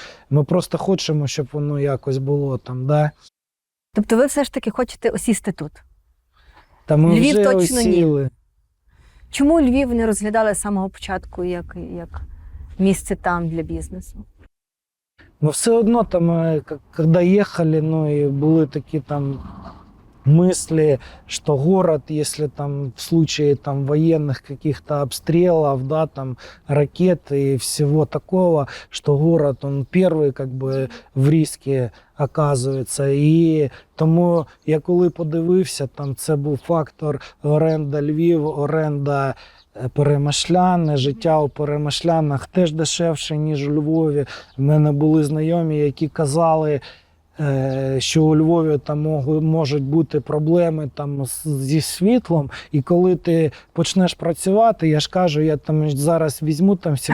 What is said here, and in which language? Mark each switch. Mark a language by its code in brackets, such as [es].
[uk] Ми просто хочемо, щоб воно якось було там. Да? Тобто ви все ж таки хочете осісти тут? Та ми Львів вже точно ні. осіли. Чому Львів не розглядали з самого початку як місце там для бізнесу? [ru] Но [uk] все одно [ru] там, когда ехали, и были такие там мысли, что город, если там в случае там военных каких-то обстрелов, да, там ракет и всего такого, что город, он первый как бы в риске оказується. [uk] І тому я коли подивився, там це був фактор оренда Львів, оренда Перемишляни, життя у Перемишлянах теж дешевше, ніж у Львові. У мене були знайомі, які казали, що у Львові там можуть бути проблеми там зі світлом, і коли ти почнеш працювати, я ж кажу, я там зараз візьму там 700-800.